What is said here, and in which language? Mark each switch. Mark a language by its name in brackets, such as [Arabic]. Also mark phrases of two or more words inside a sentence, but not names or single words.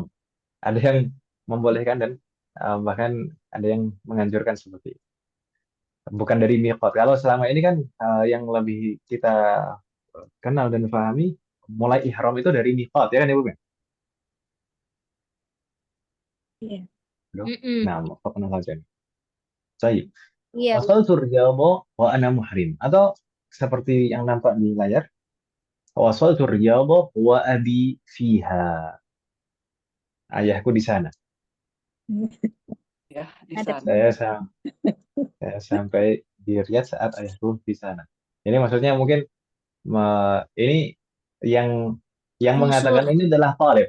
[Indonesian] Ada yang membolehkan dan bahkan ada yang menganjurkan seperti itu. Bukan dari miqat. Kalau selama ini kan yang lebih kita kenal dan pahami mulai ihram itu dari miqat ya kan Ibu? Iya. Mm-mm. Nah, apa kenal saja. Baik. Iya. [Arabic] وصلت الرياض وأنا محرم, [Indonesian] atau seperti yang nampak di layar, [Arabic] وصلت الرياض وأبي فيها. [Indonesian] Ayahku di sana. Ya, di Ada sana. Saya sampai di Riyadh saat ayahku di sana. Ini maksudnya mungkin ini yang mengatakan Unsur. ini adalah talib.